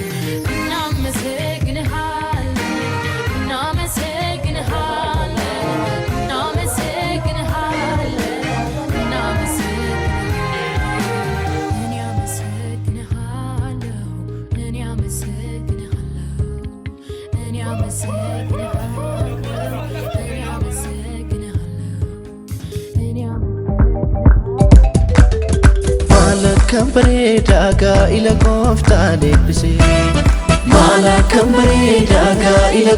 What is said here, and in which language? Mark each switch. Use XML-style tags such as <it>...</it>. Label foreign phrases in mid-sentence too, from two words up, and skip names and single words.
<am>እናመሰግንሃለሁ እናመሰግንሃለሁ እናመሰግንሃለሁ እናመሰግንሃለሁ እኔ አመሰግንሃለሁ እኔ አመሰግንሃለሁ እኔ አመሰግንሃለሁ እኔ አመሰግንሃለሁ እኔ</am> <om>Malakam bareeda gaa'ila gooftaan eebbise Malakam bareeda gaa'ila</om>